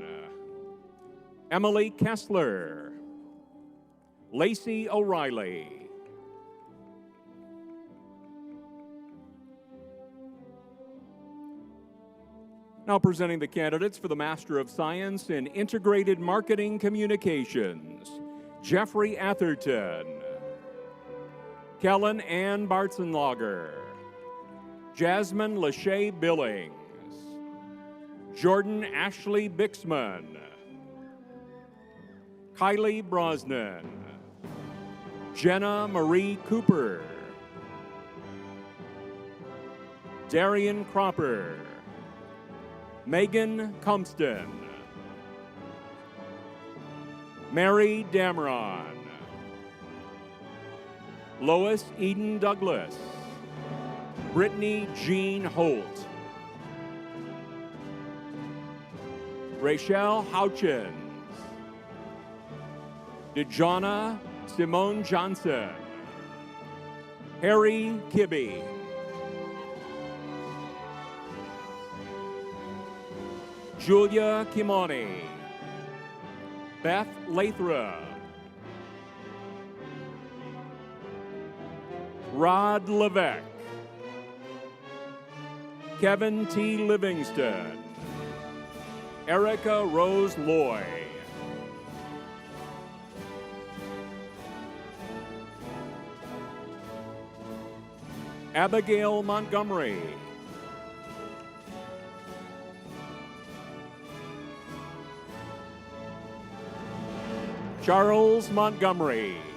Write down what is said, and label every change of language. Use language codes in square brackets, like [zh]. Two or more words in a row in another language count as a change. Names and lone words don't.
[en] Emily Kessler. Lacey O'Reilly. Now presenting the candidates for the Master of Science in Integrated Marketing Communications, Jeffrey Atherton. Kellen Ann Bartzenlager. Jasmine Lachey Billings. Jordan Ashley Bixman. Kylie Brosnan. Jenna Marie Cooper. Darian Cropper. Megan Compston. Mary Dameron. Lois Eden Douglas. Brittany Jean Holt. Rachel Houchins. Dejana Simone Johnson. Harry Kibbe. Julia Kimoni. Beth Lathra. Rod Levesque. Kevin T. Livingston. Erica Rose Loy. Abigail Montgomery. Charles Montgomery.